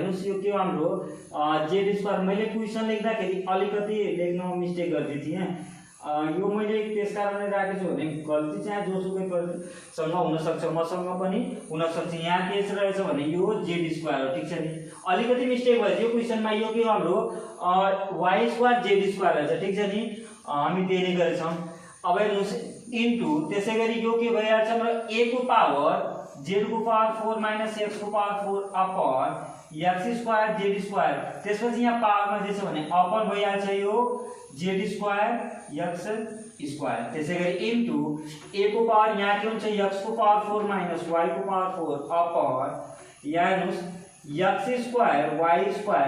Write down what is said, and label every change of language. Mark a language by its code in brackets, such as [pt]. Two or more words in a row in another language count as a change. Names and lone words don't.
[ne] हेर्नुस् यो के हो हाम्रो z स्क्वायर। मैले क्वेशन लेख्दाखेरि अलिकति लेख्न मिस्टेक गर्दै थिएँ यो मैले त्यसकारणले राखेको छु भने गल्ती चाहिँ जोसुकैसँग हुन सक्छ मसँग पनि हुन सक्छ। यहाँ के रहेछ भने यो z स्क्वायर हो ठीक छ नि। अलिकति मिस्टेक भयो यो क्वेशनमा यो के हो हाम्रो y स्क्वायर z स्क्वायर रहेछ ठीक छ नि। हामी त्यही नै गरेछौं। अब हेर्नुस् इन्टु त्यसै गरी यो के भइहाल्छ हाम्रो a को पावर z को पावर 4 माइनस x को पावर 4 अपन x स्क्वायर z स्क्वायर त्यसपछि यहाँ पावरमा जे छ भने अपन भइहाल्छ यो z स्क्वायर x स्क्वायर त्यसै गरी इन्टु a को पावर यहाँ के हुन्छ x को पावर 4 माइनस y को पावर 4 अपन यहाँ हेर्नुस् x स्क्वायर y स्क्वायर।